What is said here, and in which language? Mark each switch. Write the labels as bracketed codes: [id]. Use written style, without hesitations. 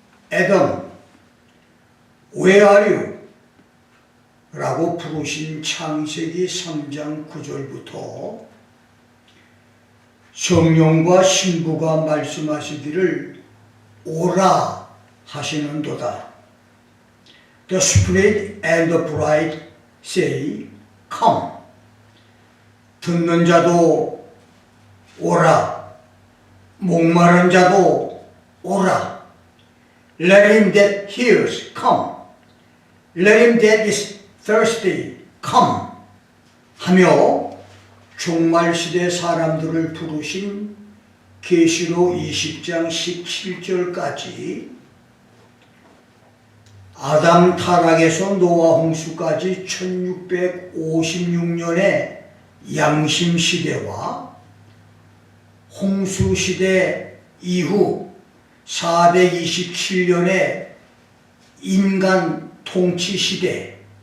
[en] Adam, where are you? [ko] 라고 부르신 창세기 3장 9절부터 성령과 신부가 말씀하시기를 오라 하시는도다. [en] The Spirit and the bride say, come. [ko] 듣는 자도 오라. 목마른 자도 오라. [en] Let him that hears come. Let him that is thirsty come. [ko] 하며 종말시대 사람들을 부르신 계시록 20장 17절까지 아담 타락에서 노아 홍수까지 1656년의 양심시대와 홍수시대 이후 427년의 인간 통치시대,